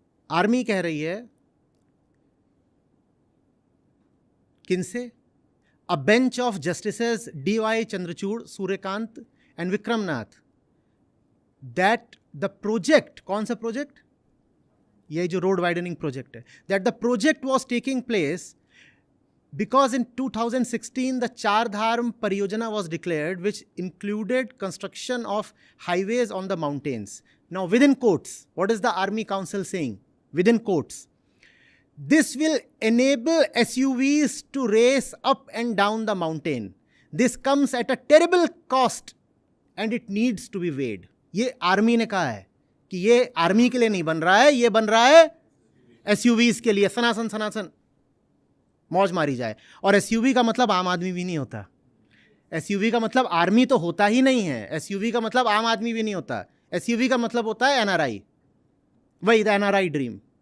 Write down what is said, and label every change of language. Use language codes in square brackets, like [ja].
[hi] Army कह रही है किनसे? [en] a bench of justices DY Chandrachud, Suryakant and Vikramnath, that the project, [hi] कौन सा प्रोजेक्ट? ये जो रोड वाइडनिंग प्रोजेक्ट है, [en] That the project was taking place because in 2016 the Char Dham Pariyojana was declared, which included construction of highways on the mountains. Now within quotes, what is the Army Council saying? Within quotes, this will enable SUVs to race up and down the mountain. This comes at a terrible cost and it needs to be weighed. [hi] ये army ने कहा है कि ये army के लिए नहीं बन रहा है, ये बन रहा है SUVs के लिए, सनातन सनातन मौज मारी जाए। और एसयूवी का मतलब आम आदमी भी नहीं होता, एसयूवी का मतलब आर्मी तो होता ही नहीं है, एसयूवी का मतलब आम आदमी भी नहीं होता, एसयूवी का मतलब होता है एनआरआई, वही [en] The NRI dream.